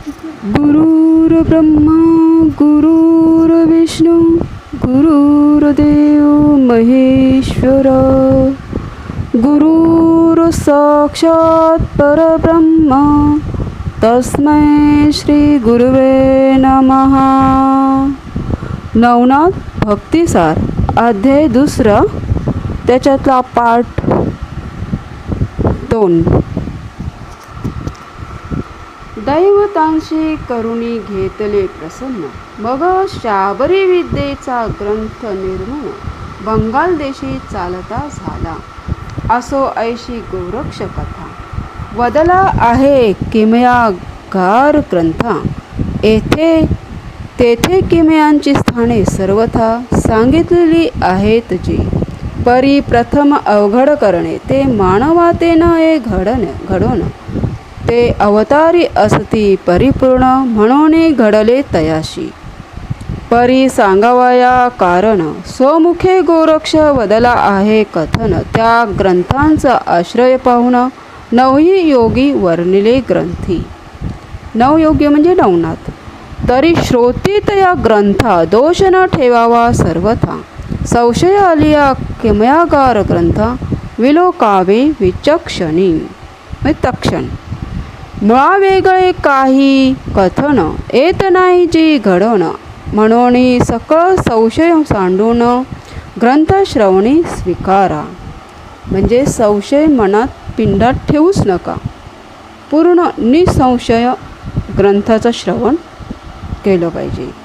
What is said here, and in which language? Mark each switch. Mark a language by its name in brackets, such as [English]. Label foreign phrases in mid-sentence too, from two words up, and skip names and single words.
[Sanskrit] गुरुर्ब्रह्मा गुरुर्विष्णू गुरुर्देव महेश्वर गुरुर्साक्षात् परब्रह्म तस्मै श्री गुरुवे नमः. [Marathi] नवनाथ भक्तिसार अध्याय 2 त्याच्यातला पाठ 2. दैवतांशी करुणी घेतले प्रसन्न मग शाबरी विद्येचा ग्रंथ निर्मूळ बंगाल देशी चालता झाला. असो ऐशी गोरक्ष कथा वदला आहे किमयागार ग्रंथा. तेथे किमयांची स्थाने सर्वथा सांगितलेली आहेत जी. परी प्रथम अवघड करणे ते मानवाते न घडोन ते अवतारी असती परिपूर्ण म्हणून घडले तयाशी. परी सांगावया कारण स्वमुखे गोरक्ष वदला आहे कथन. त्या ग्रंथांचा आश्रय पाहून नवही योगी वर्णिले ग्रंथी. नवयोगी म्हणजे नवनाथ. तरी श्रोतीत या ग्रंथा दोष न ठेवावा सर्वथा. संशय आलिया किमयागार ग्रंथा विलोकावे विचक्षणी तक्षण. मुळा वेगळे काही कथन येत नाही जी घडवण. म्हणून सकळ संशय सांडून ग्रंथ श्रवणी स्वीकारा. म्हणजे संशय मनात पिंडात ठेवूच नका. पूर्ण निसंशय ग्रंथाचं श्रवण केलं पाहिजे.